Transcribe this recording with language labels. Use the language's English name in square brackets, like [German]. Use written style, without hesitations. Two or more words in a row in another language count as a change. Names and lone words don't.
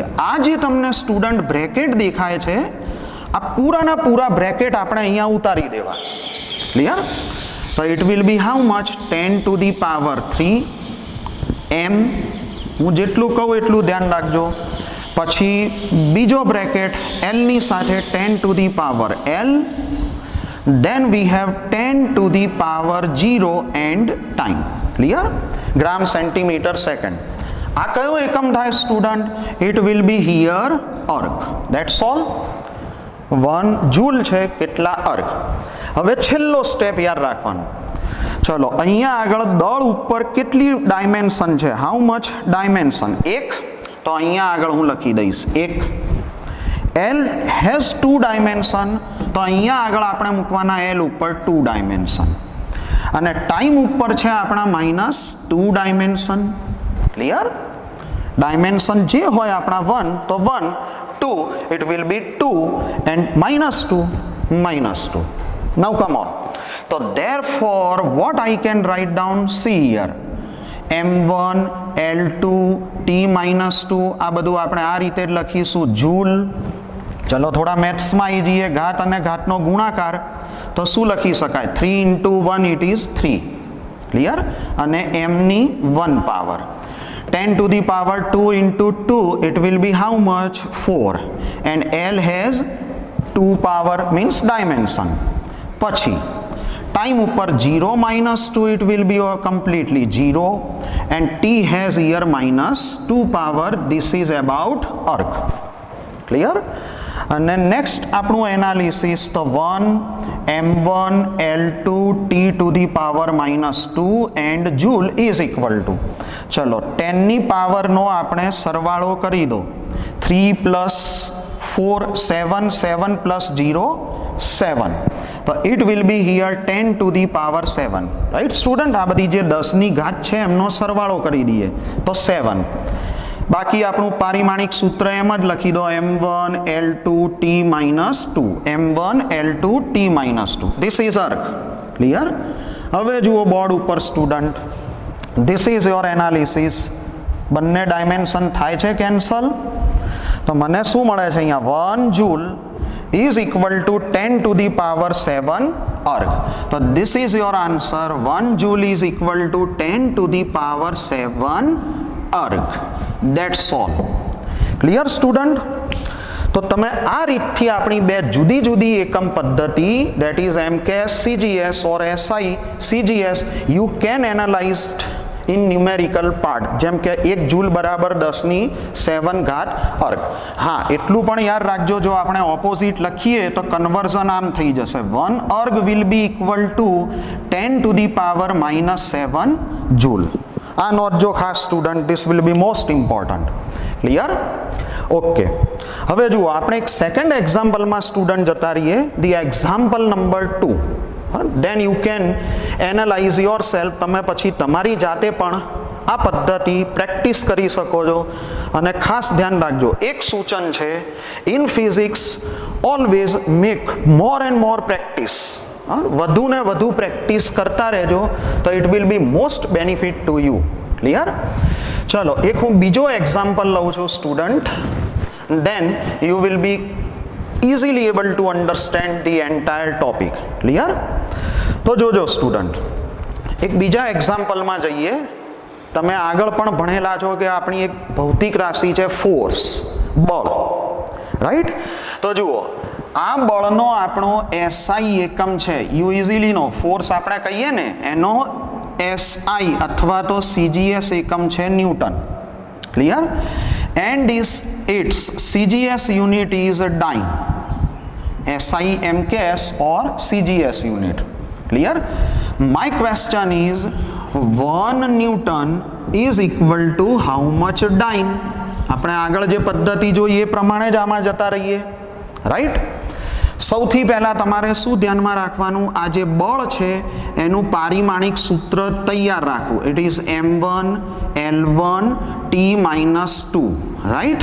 [Gujarati] આ જે તમને [English] student bracket [Gujarati] દેખાય છે, આ પૂરાના પૂરા બ્રેકેટ આપણે અહીંયા ઉતારી દેવા. [English] ક્લિયર? તો it will be how much? 10 to the power 3 m. [Gujarati] હું જેટલું કહું એટલું ધ્યાન રાખજો. પછી બીજો બ્રેકેટ L ની સાથે 10 [English] to the power [Gujarati] L. [English] Then we have 10 to the power 0 and time. Clear? gram centimeter second. [Gujarati] આ કયો એકમ થાય સ્ટુડન્ટ? [English] It will be here arc. That's all. [Gujarati] 1 જૂલ છે, કેટલા? અર્ક. હવે છેલ્લો સ્ટેપ યાદ રાખવાનો. ચલો, અહીંયા આગળ દળ ઉપર કેટલી ડાયમેન્શન છે? [English] how much dimension? [Gujarati] 1. તો અહીંયા આગળ હું લખી દઈશ 1. [English] L has 2 dimension, [Gujarati] તો અહીંયા આગળ આપણે મૂકવાના L ઉપર 2 ડાયમેન્શન. અને ટાઈમ ઉપર છે આપણા -2 ડાયમેન્શન. ક્લિયર? ડાયમેન્શન જે હોય આપણા 1, તો 1, 2, [English] it will be 2 and -2, -2. Now come on. So therefore what I can write down? See here, m1 L2 T-2. [Gujarati] આ બધું આપણે આ રીતે જ લખીશું, જૂલ. ચલો થોડા મેથ્સમાં આવી જઈએ. ઘાત અને ઘાતનો ગુણાકાર, તો શું લખી શકાય? [English] 3 into 1 it is 3. ક્લિયર? [Gujarati] અને m ની [English] 1 પાવર 10 to the power 2 into 2, it will be how much? 4. and L has 2 power means dimension. [Gujarati] પછી ટાઈમ ઉપર 0 -2, [English] it will be completely 0, and T has here -2 power. This is about arc. Clear? [Gujarati] અને નેક્સ્ટ આપણું એનાલિસિસ, તો [English] 1 m1 L2 T to the power -2 and joule is equal to, [Gujarati] ચલો 10 ની પાવરનો આપણે સરવાળો કરી દો. 3 + 4 7, 7 + 0 7. [English] તો it will be here 10 to the power 7. right student? [Gujarati] આ બધી જે 10 ની ઘાત છે એમનો સરવાળો કરી દઈએ તો 7. બાકી આપણું પારિમાણિક સૂત્ર એમ જ લખી દો, m1 L2 T-2, m1 L2 T-2. [English] this is arc. [Gujarati] ક્લિયર? હવે જુઓ બોર્ડ ઉપર સ્ટુડન્ટ, [English] this is your analysis. [Gujarati] બંને ડાયમેન્શન થાય છે કેન્સલ, તો મને શું મળે છે અહીંયા? [English] 1 જૂલ is equal to 10 to the power 7 arc. So this is your answer. 1 joule is equal to 10 to the power 7 arc. That's all. Clear student? [Gujarati] તો તમે આ રીતથી આપણી બે જુદી જુદી એકમ પદ્ધતિ, [English] that is MKS CGS or SI CGS, you can analyze in numerical part. [Gujarati] જેમ કે 1 જૂલ બરાબર 10 ની 7 ઘાત અર્ક. હા, એટલું પણ યાદ રાખજો, જો આપણે ઓપોઝિટ લખીએ તો કન્વર્ઝન આમ થઈ જશે. [English] 1 અર્ગ will be equal to 10 to the power -7 જૂલ. [Gujarati] આ નોંધજો ખાસ સ્ટુડન્ટ, [English] this will be most important. ક્લિયર? ઓકે. [Gujarati] હવે જુઓ, આપણે એક સેકન્ડ એક્ઝામ્પલમાં સ્ટુડન્ટ જતા રહીએ. [English] the example number 2. then you can analyze yourself. [Gujarati] તમે પછી તમારી જાતે પણ આ પદ્ધતિ પ્રેક્ટિસ કરી શકો છો. અને ખાસ ધ્યાન રાખજો, એક સૂચન છે, [English] in physics always make more and more practice. [Gujarati] વધુ ને વધુ પ્રેક્ટિસ કરતા રહેજો, તો [English] it will be most benefit to you. [Gujarati] ક્લિયર? ચલો એક હું બીજો એક્ઝામ્પલ લઉં છું સ્ટુડન્ટ, [English] then you will be easily able to understand the entire topic. Clear? [Gujarati] તો જોજો સ્ટુડન્ટ, એક બીજા એક્ઝામ્પલમાં જઈએ. તમે આગળ પણ ભણેલા છો કે આપણી એક ભૌતિક રાશિ છે ફોર્સ, બળ, રાઈટ? તો જુઓ, આ બળનો આપણો એસઆઈ એકમ છે, યુ ઇઝીલીનો ફોર્સ આપણે કહીએ ને એનો એસઆઈ અથવા તો સીજીએસ એકમ છે ન્યૂટન. [English] clear? and its CGS unit is dyne. SI MKS or CGS unit. Clear? My question is 1 Newton is equal to how much dyne? [Gujarati] આપણે આગળ જે પદ્ધતિ જોઈએ એ પ્રમાણે જ આમાં જતા રહીએ, રાઈટ? સૌથી પહેલા તમારે શું ધ્યાનમાં રાખવાનું, આ જે બળ છે એનું પારિમાણિક સૂત્ર તૈયાર રાખવું. [English] it is m1 l1 t-2, right?